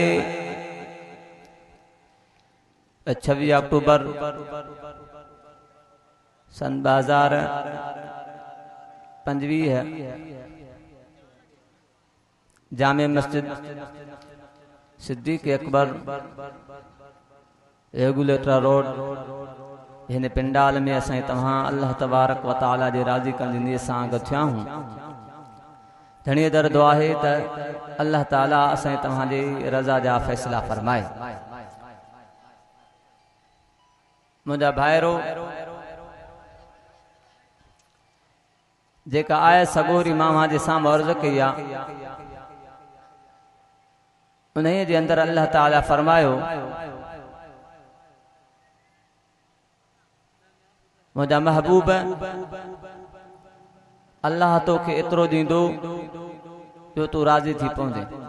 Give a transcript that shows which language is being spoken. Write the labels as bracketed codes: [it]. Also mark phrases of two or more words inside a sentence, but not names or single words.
[sd] 26 अक्टूबर सन 2025 है। जामे मस्जिद सिद्दीक अकबर रेगुलेटर रोड हिन पिंडाल में असां तव्हां [ar] الله تبارك وتعالى [sd] जे राज़ी करण जी नीयत सां गॾु थिया हूं। धणीअ दर दुआ आहे त अल्लाह ताला असां तव्हां जी रज़ा जा फ़ैसिला फरमाए। मुंहिंजा भाइरो जेका आए सगोरी मां जे साम्हूं अर्ज़ कई आहे, उन्हीअ जे अंदरि अल्लाह ताला फरमायो मुंहिंजा महबूब अल्लाह तोखे एतिरो ॾींदो जो तूं राज़ी थी पवंदे।